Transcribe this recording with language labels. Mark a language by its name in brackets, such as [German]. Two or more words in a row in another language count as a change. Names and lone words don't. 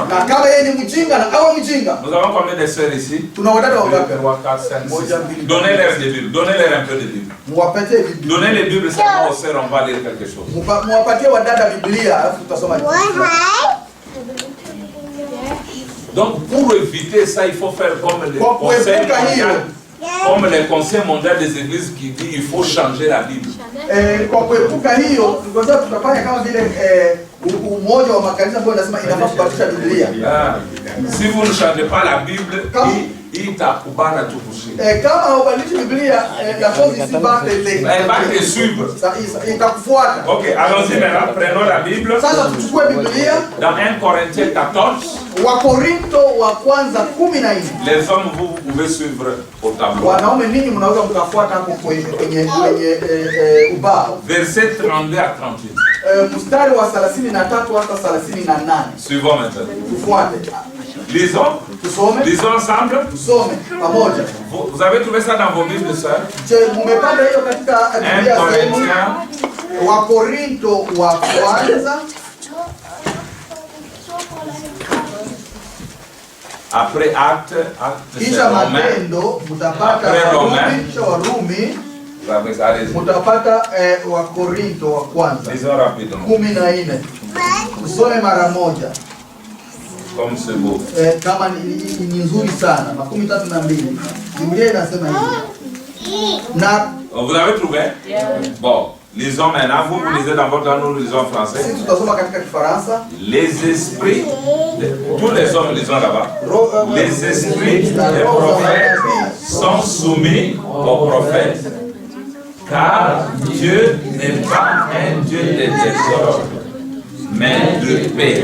[Swahili] Na kama yeye ni mjinga na awe mjinga. [French] Nous avons combien de sœurs ici? [Swahili] Tuna wadada 2, wangapi? 3, 4, 5, 6. Moja, mbili, [French] Donnez-leur des Bibles. Donnez-leur un peu de Bible. [Swahili] Muwapatie Biblia. [French] Donnez les Bibles seulement aux sœurs, on va lire quelque chose. [Swahili] Muwapatie wadada Biblia alafu tutasoma. [French] Donc pour éviter ça, il faut faire comme les conseils mondiaux. Comme les conseils mondiaux des églises qui disent qu'il faut changer la Bible. [Swahili] Kwa kuepuka hiyo, tutafanya kama vile umoja wa makanisa ambao unasema inafaa kubadilisha Biblia. [French] Si vous ne changez pas la Bible, [Swahili] itakubana tu kushika. Kama haubadilishi Biblia, [French] la chose ici va te suivre. [Swahili] Itakufuata. [French] OK, allons-y maintenant, prenons la Bible. [Swahili] Sasa tuchukue Biblia [French] dans 1 Corinthiens 14. [Swahili] Wakorinto wa kwanza 14. [French] Les hommes, vous pouvez suivre au tableau. [Swahili] Wanaume ninyi mnaweza mkafuata hapo kwenye ubao. [French] Verset 32 à 38. [Swahili] Mstari wa 33 hata 38. [French] Suivons maintenant. [Swahili] Tufuate. [French] Lisons. [Swahili] Tusome. [French] Lisons ensemble. [Swahili] Tusome pamoja. [French] Vous avez trouvé ça dans vos Bibles, sœurs? [Swahili] Je mmepata hiyo katika Biblia zenu. Wakorinto wa kwanza. [French] Après acte [Swahili] kisha Matendo mutapata Warumi, mutapata Wakorinto wa kwanza 14. Usome mara moja. [French] Comme c'est beau. [Swahili] Kama ni nzuri sana. 32. Biblia inasema hivi. Na [French] vous avez trouvé? Bon, lisons maintenant. Vous lisez dans votre langue, nous lisons en français. [Swahili] Sisi tutasoma katika Kifaransa. [French] Les esprits, tous les hommes lisons là-bas. Les esprits des prophètes sont soumis aux prophètes, car Dieu n'est pas un Dieu de désordre, mais de paix.